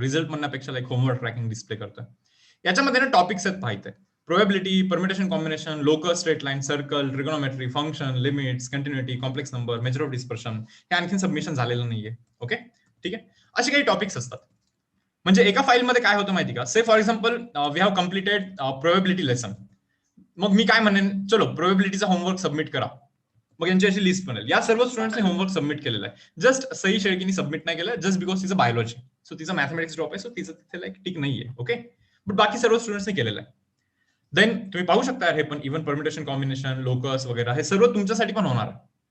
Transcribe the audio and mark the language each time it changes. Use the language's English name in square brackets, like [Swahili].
[Marathi] Result म्हणण्यापेक्षा like homework tracking display करतोय. याच्यामध्ये ना टॉपिक्स आहेत पाहिजे. [English] Probability, permutation combination, locus, straight line, circle, trigonometry, function, limits, continuity, complex number, measure of dispersion. [Marathi] हे आणखी सबमिशन झालेलं नाहीये. ओके, ठीक आहे. असे काही टॉपिक्स असतात. म्हणजे एका फाईलमध्ये काय होतं माहिती का? [English] Say for example we have completed probability lesson. [Marathi] मग मी काय म्हणेन, चलो प्रोबॅबिलिटीचा होमवर्क सबमिट करा. मग यांची अशी लिस्ट बनेल. या सर्व स्टुडंट्सने होमवर्क सबमिट केलेला आहे. जस्ट सई शेळकेनी सबमिट नाही केलं, जस्ट बिकॉज तिचं बायोलॉजी, सो तिचं मॅथमॅटिक्स ड्रॉप आहे, सो तिचं तिथे लाईक टिक नाहीये. ओके, बट बाकी सर्व स्टुडंट्सने केलेलं आहे. देन तुम्ही पाहू शकता हे पण इव्हन परमिटेशन कॉम्बिनेशन, लोकस वगैरे हे सर्व तुमच्यासाठी पण होणार आहे.